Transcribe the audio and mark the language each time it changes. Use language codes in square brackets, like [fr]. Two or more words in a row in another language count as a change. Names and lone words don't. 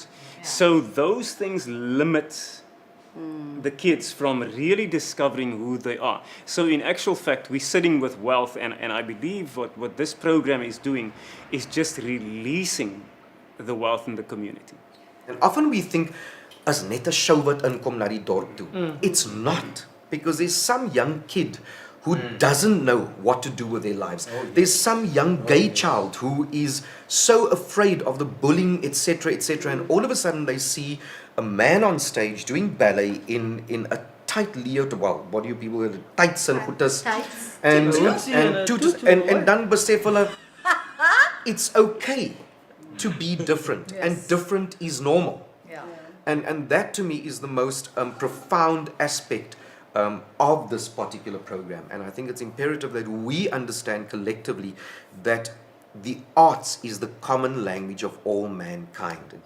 [en] So those things limit the kids from really discovering who they are. So in actual fact, we're sitting with wealth, and I believe what this program is doing is just releasing the wealth in the community. And often we think, [af] as net 'n show wat inkom na die dorp toe. [en] It's not, because there's some young kid who doesn't know what to do with their lives. There's some young gay child who is so afraid of the bullying, etc., etc., and all of a sudden they see a man on stage doing ballet in a tight leotard, well, what do you people call it, tights and hooters, and tutus, and [af] dan besef hulle, [en] it's okay to be different, and different is normal. And that to me is the most profound aspect of this particular program. And I think it's imperative that we understand collectively that the arts is the common language of all mankind.